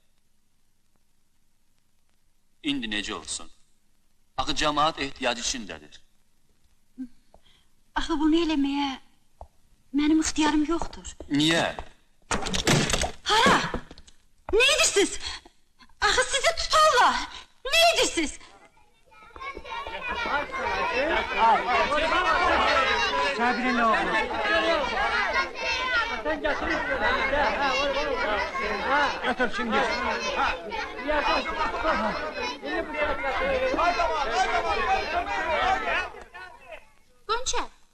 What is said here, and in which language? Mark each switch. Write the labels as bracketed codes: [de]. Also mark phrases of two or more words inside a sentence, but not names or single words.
[az] İndi necə olsun? Axı cəmaat ehtiyacı içindədir. Axı bunu eləməyə mənim ixtiyarım yoxdur. Niyə? Hara? Ne edirsiniz? Axı sizi tutarlar. Ne edirsiniz? [tr] Sabri ne oldu? Götür şimdi. Gonca.